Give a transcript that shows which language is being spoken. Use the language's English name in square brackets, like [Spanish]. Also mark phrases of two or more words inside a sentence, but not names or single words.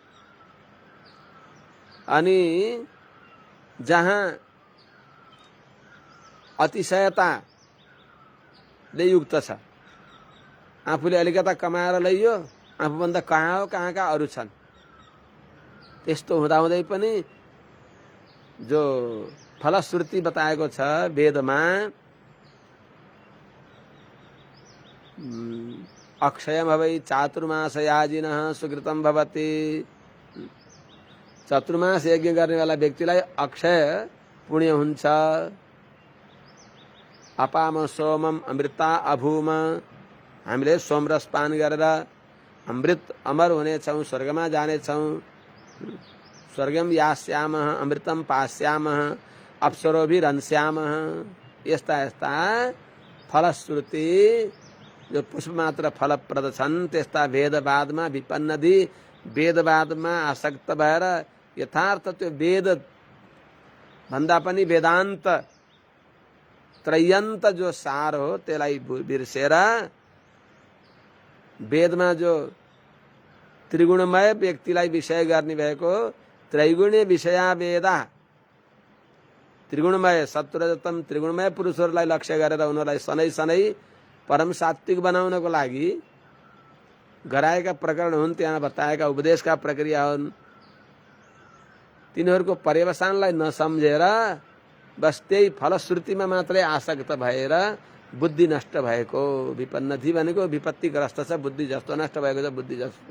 [Nepali] अनि जहाँ अतिशयताले युक्त छ, आफूले अलिकता कमाएर लैयो, आफूभन्दा कहाँका अरू छन्, त्यस्तो हुँदाहुँदै पनि जो फलश्रुति बताएको छ वेदमा, [Sanskrit] अक्षयम भवै चातुर्मास याजिनः सुकृतम भवति। [Nepali] चतुर्मास यज्ञ गर्नेवाला व्यक्तिलाई अक्षय पुण्य हुन्छ। [Sanskrit] अपाम सोमम अमृता अभूम, [Nepali] हामीले सोमरस पान गरेर अमृत अमर हुनेछौँ, स्वर्गमा जानेछौँ। [Sanskrit] स्वर्गम यास्यामः अमृतम पास्यामः अप्सरोभिरंस्यामः। [Nepali] यस्ता यस्ता फलश्रुति जो पुष्पमात्र फलप्रद छन्, त्यस्ता वेदवादमा विपन्न दि, वेदवादमा आसक्त भएर यथार्थ त्यो वेद भन्दा पनि वेदान्त त्रयन्त जो सार हो त्यसलाई बिर्सेर वेदमा जो त्रिगुणमय व्यक्तिलाई विषय गर्ने भएको [Sanskrit] त्रैगुण्य विषया वेदा, [Nepali] त्रिगुणमय सत्वरजतम त्रिगुणमय पुरुषहरूलाई लक्ष्य गरेर उनीहरूलाई सनै सनै परम सात्विक बनाउनको लागि गराएका प्रकरण हुन्, त्यहाँ बताएका उपदेशका प्रक्रिया हुन्। तिनीहरूको पर्यवसानलाई नसम्झेर बस त्यही फलश्रुतिमा मात्रै आसक्त भएर बुद्धि नष्ट भएको, विपन्न थी भनेको विपत्तिग्रस्त छ, बुद्धि जस्तो नष्ट भएको छ, बुद्धि जस्तो।